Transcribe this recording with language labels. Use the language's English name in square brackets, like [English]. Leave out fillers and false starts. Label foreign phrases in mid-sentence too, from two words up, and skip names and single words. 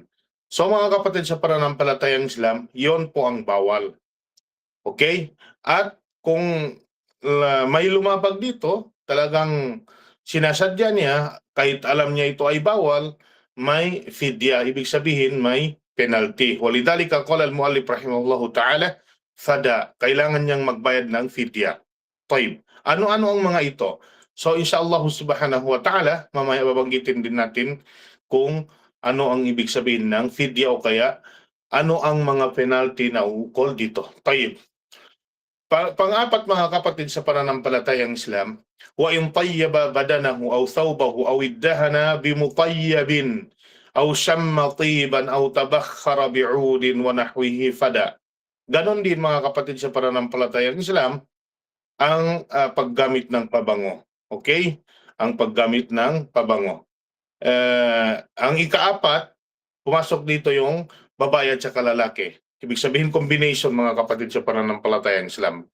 [Filipino] So mga kapatid sa pananampalatayang Islam, yon po ang bawal. Okay? At kung may lumabag dito, talagang sinasadya niya, kahit alam niya ito ay bawal, may fidya, ibig sabihin may penalty. [Arabic] ولذلك قال المؤلف رحمه الله تعالى فدى, [Filipino] kailangan niyang magbayad ng fidya. Tayyib. Ano-ano ang mga ito? [Arabic] So إن شاء الله سبحانه وتعالى, [Filipino] mamaya babanggitin din natin kung ano ang ibig sabihin ng fidya o kaya ano ang mga penalty na ukol dito. [Arabic] طيب. [Filipino] Pang-apat mga kapatid sa pananampalatayang Islam, [Arabic] وإن طيب بدنه أو ثوبه أو ادهن بمطيب أو شم طيبا أو تبخر بعود ونحوه فدى. [Filipino] Ganon din mga kapatid sa pananampalatayang Islam ang paggamit ng pabango. Okay? Ang paggamit ng pabango. Ang ikaapat, pumasok dito yung babae at saka lalaki. Ibig sabihin combination mga kapatid sa pananampalatayang Islam.